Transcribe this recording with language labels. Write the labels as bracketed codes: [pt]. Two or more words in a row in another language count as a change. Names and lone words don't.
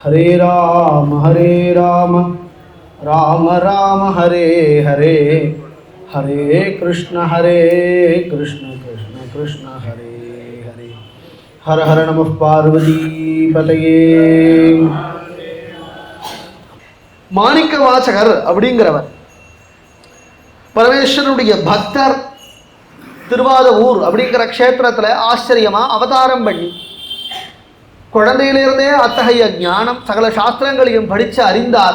[sa] हरे राम राम राम हरे हरे हरे कृष्ण कृष्ण कृष्ण हरे हरे हर हर नमः पार्वती पतये [ta] மாணிக்க வாசகர் அப்படிங்கிறவர் பரமேஸ்வரனுடைய பக்தர். திருவாதவூர் அப்படிங்கிற க்ஷேத்திரத்தில் ஆச்சரியமா அவதாரம் பண்ணி குழந்தையிலிருந்தே அத்தகைய ஞானம் சகல சாஸ்திரங்களையும் படித்து அறிந்தார்.